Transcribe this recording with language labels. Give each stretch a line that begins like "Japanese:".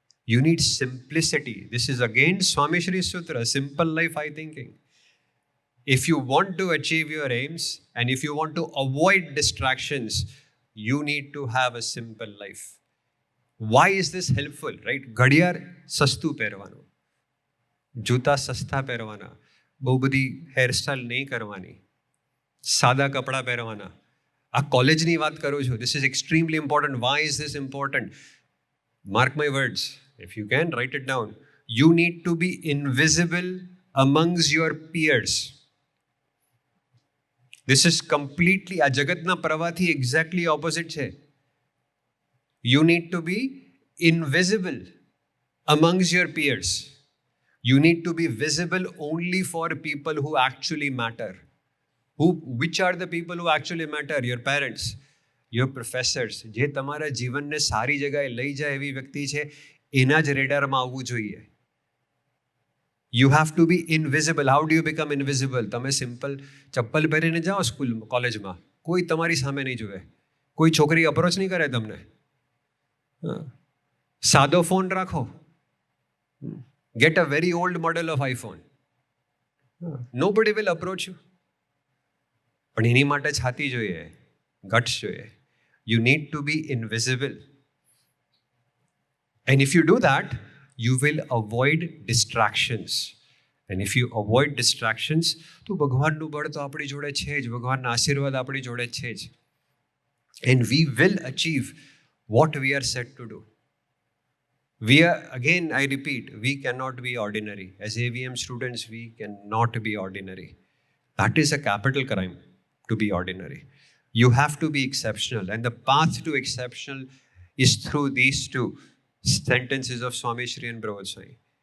English: You need simplicity. This is again Swami Shri Sutra, simple life high thinking. If you want to achieve your aims and if you want to avoid distractions, you need to have a simple life. Why is this helpful, right?
Gujarati: ઘડિયાળ સસ્તું પહેરવાનું, જૂતા સસ્તા પહેરવાના, બહુ બધી hairstyle નહીં કરવાની, સાદા કપડાં પહેરવાના. આ કોલેજની વાત કરું છું.
English: This is extremely important. Why is this important? Mark my words. If you can, write it down. You need to be invisible amongst your peers. This is completely,
Gujarati: આ જગતના પ્રવાહથી
English: exactly opposite છે. You need to be invisible amongst your peers. You need to be visible only for people who actually matter. Which are the people who actually matter? Your parents, your professors.
Gujarati: જે તમારા જીવનને સારી જગ્યાએ લઈ જાય એવી વ્યક્તિ છે, એના જ રેડારમાં આવવું જોઈએ.
English: You have to be invisible. How do you become invisible?
Gujarati: તમે સિમ્પલ ચપ્પલ પહેરીને જાઓ સ્કૂલ કોલેજમાં, કોઈ તમારી સામે નહીં જોવે, કોઈ છોકરી અપ્રોચ નહીં કરે તમને. સાદો ફોન રાખો.
English: Get a very old model of iPhone. Nobody will approach you.
Gujarati: પણ એની માટે છાતી જોઈએ, ગટ્સ જોઈએ.
English: You need to be invisible. And if you do that, you will avoid distractions. And if you avoid distractions,
Gujarati: તો ભગવાનનું બળ તો આપણી જોડે છે જ, ભગવાનના આશીર્વાદ આપણી જોડે છે જ.
English: And we will achieve what we are set to do. We are, again, I repeat, we cannot be ordinary. As AVM students, we cannot be ordinary. That is a capital crime, to be ordinary. You have to be exceptional. And the path to exceptional is through these two sentences of Swami Shri and Prabhupada Swami.